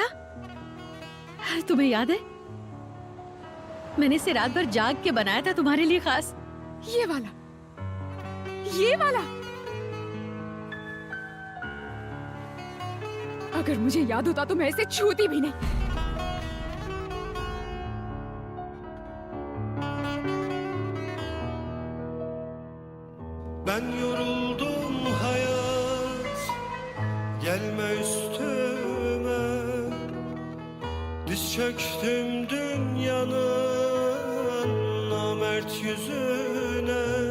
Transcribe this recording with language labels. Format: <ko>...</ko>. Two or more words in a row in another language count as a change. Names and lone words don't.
<hi>तुम्हें याद है? मैंने इसे रात भर जाग के बनाया था तुम्हारे लिए खास। ये वाला, ये वाला। अगर मुझे याद होता तो मैं इसे छूती भी नहीं।</hi> <tr>Ben yoruldum hayat, gelme üstüme. Diz çöktüm dünyanın namert yüzüne.</tr>